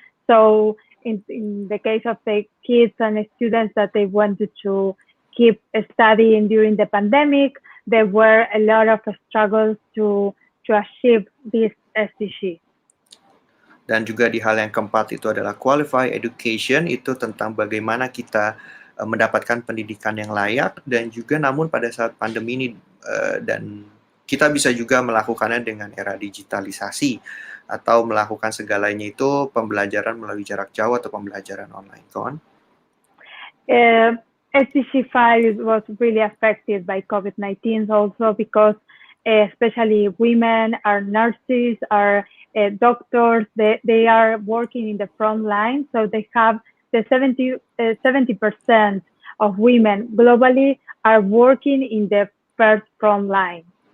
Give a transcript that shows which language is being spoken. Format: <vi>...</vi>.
<en>So in the case of the kids and the students that they wanted to keep studying during the pandemic, there were a lot of struggles to achieve this SDG.</en> <id>Dan juga di hal yang keempat itu adalah qualified education, itu tentang bagaimana kita mendapatkan pendidikan yang layak, dan juga namun pada saat pandemi ini dan kita bisa juga melakukannya dengan era digitalisasi atau melakukan segalanya itu pembelajaran melalui jarak jauh atau pembelajaran online.</id> <en>Go on. SDG 5 was really affected by COVID-19 also because especially women, our nurses, our doctors, they are working in the front line, so they have the 70% of women globally are working in the first front line.</en>